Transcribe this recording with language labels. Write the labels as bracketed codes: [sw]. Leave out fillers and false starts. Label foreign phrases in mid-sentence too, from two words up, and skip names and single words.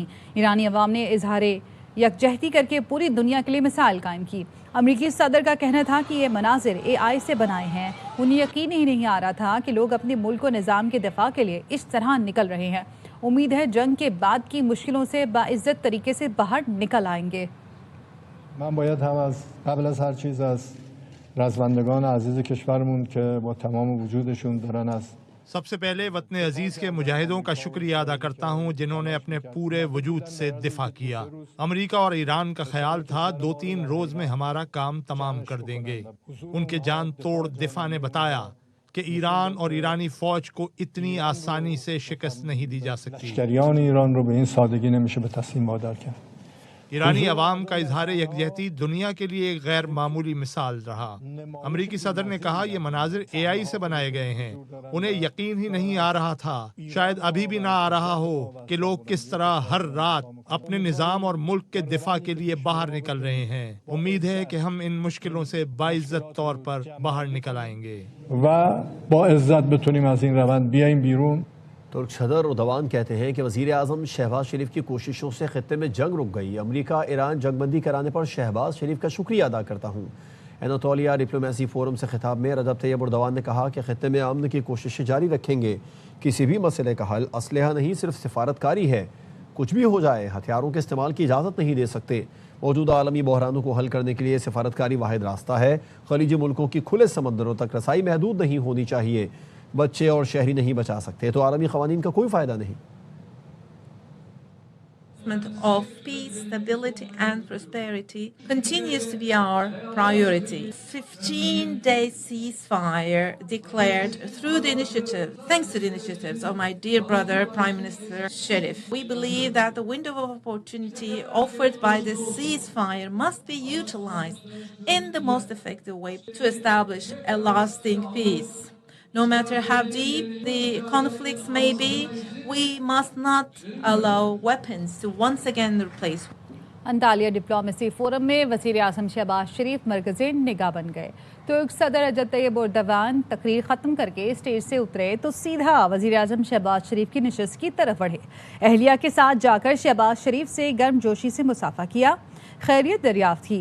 [ur] ایرانی عوام نے اظہار یکجہتی کر کے پوری دنیا کے لیے مثال قائم کی۔ امریکی صدر کا کہنا تھا کہ یہ مناظر AI سے بنائے ہیں۔ انہیں یقین ہی نہیں آ رہا تھا کہ لوگ اپنے ملک و نظام کے دفاع کے لیے اس طرح نکل رہے ہیں۔ امید ہے جنگ کے بعد کی مشکلوں سے باعزت طریقے سے باہر نکل آئیں گے۔ [fa] من باید هم از قبل از هر چیز از رزمندگان عزیز کشورمون که با تمام وجودشون دارن از [ur] سب سے پہلے وطن عزیز کے مجاہدوں کا شکریہ ادا کرتا ہوں جنہوں نے اپنے پورے وجود سے دفاع کیا۔ امریکہ اور ایران کا خیال تھا 2-3 روز میں ہمارا کام تمام کر دیں گے۔ ان کے جان توڑ دفاع نے بتایا کہ ایران اور ایرانی فوج کو اتنی آسانی سے شکست نہیں دی جا سکتی۔ [fa] لشکریان ایران رو به این سادگی نمیشه به تسلیم وادار کرد۔ [ur] ایرانی عوام کا اظہار یکجہتی دنیا کے لیے ایک غیر معمولی مثال رہا۔ امریکی صدر نے کہا یہ مناظر AI سے بنائے گئے ہیں۔ انہیں یقین ہی نہیں آ رہا تھا، شاید ابھی بھی نہ آ رہا ہو، کہ لوگ کس طرح ہر رات اپنے نظام اور ملک کے دفاع کے لیے باہر نکل رہے ہیں۔ امید ہے کہ ہم ان مشکلوں سے باعزت طور پر باہر نکل آئیں گے [fa] و با عزت بتونیم از این روند بیایم بیرون۔ [ur] ترک صدر اردوان کہتے ہیں کہ وزیر اعظم شہباز شریف کی کوششوں سے خطے میں جنگ رک گئی۔ امریکہ ایران جنگ بندی کرانے پر شہباز شریف کا شکریہ ادا کرتا ہوں۔ اناطولیہ ڈپلومیسی فورم سے خطاب میں رجب طیب اردوان نے کہا کہ خطے میں امن کی کوششیں جاری رکھیں گے۔ کسی بھی مسئلے کا حل اسلحہ نہیں، صرف سفارتکاری ہے۔ کچھ بھی ہو جائے ہتھیاروں کے استعمال کی اجازت نہیں دے سکتے۔ موجودہ عالمی بحرانوں کو حل کرنے کے لیے سفارتکاری واحد راستہ ہے۔ خلیجی ملکوں کی کھلے سمندروں تک رسائی محدود نہیں ہونی چاہیے۔ بچے اور شہری نہیں بچا سکتے تو عالمی قوانین کا کوئی فائدہ نہیں۔ [en] Of peace, stability and prosperity continues to be our priority. 15-day ceasefire declared through the initiative, thanks to the initiatives of my dear brother, Prime Minister Sharif. We believe that the window of opportunity offered by this ceasefire must be utilized in the most effective way to establish a lasting peace. No matter how deep the conflicts may be, we must not allow weapons to once again replace. [ur] انطالیہ ڈپلومیسی فورم میں وزیر اعظم شہباز شریف مرکز نگاہ بن گئے۔ ترک صدر رجب طیب اردوان تقریر ختم کر کے اسٹیج سے اترے تو سیدھا وزیر اعظم شہباز شریف کی نشست کی طرف بڑھے۔ اہلیہ کے ساتھ جا کر شہباز شریف سے گرم جوشی سے مصافحہ کیا، خیریت دریافت کی۔